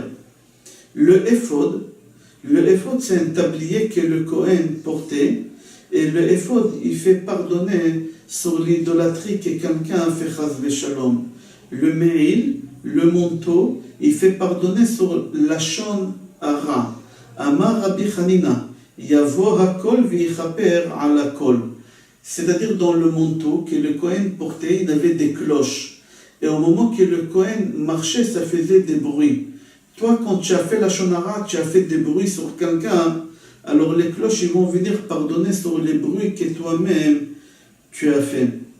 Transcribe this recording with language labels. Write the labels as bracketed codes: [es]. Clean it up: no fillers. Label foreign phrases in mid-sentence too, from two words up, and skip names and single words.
[fr] Le éphod, c'est un tablier que le Kohen portait. Et le éphod, il fait pardonner sur l'idolâtrie que quelqu'un a fait [he] חס ושלום. [fr] Le me'il, le manteau, il fait pardonner sur [he] לשון הרע. אמר רבי חנינא, יבוא הקול ויכפר על קול. [fr] C'est-à-dire dans le manteau que le Kohen portait, il avait des cloches. Et au moment que le Kohen marchait, ça faisait des bruits. Toi, quand tu as fait la shonara, tu as fait des bruits sur quelqu'un, alors les cloches ils vont venir pardonner sur les bruits que toi-même tu as fait.